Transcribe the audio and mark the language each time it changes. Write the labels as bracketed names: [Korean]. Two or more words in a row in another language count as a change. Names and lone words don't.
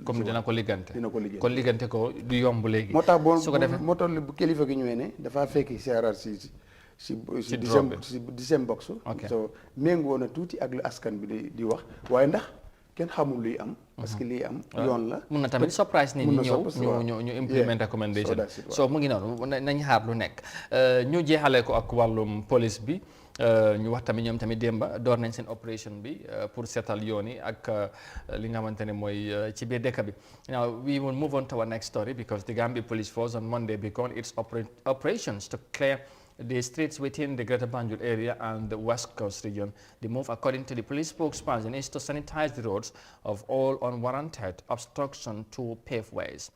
[Wolof] comme dina ko liggante kon liggante ko du yomb léegi. moo tax moo tax bu kilifa gi ñëwee ne dafaa fekk CRRC si dixième box. so méngoo na tuuti ak lu askan bi di wax waaye ndax kenn xamul luy am. parce que lii am yoon la. mun na tamit surprise nit ñi ñëw ñu [English] implement recommendation [Wolof] so mu ngi noonu nañ xaar lu nekk ñu jeexale ko ak wàllum police bi ñu wax tamit ñoom tamit démba door nañ seen operation bi pour seetal yoon yi ak li nga xamante ne mooy ci biir dëkk bi. [English] Now we will move on to our next story because the Gambia Police Force on Monday began its operations to clear the streets within the Greater Banjul area and the West Coast region. The move, according to the police spokesperson, is to sanitize the roads of all unwarranted obstruction to paveways.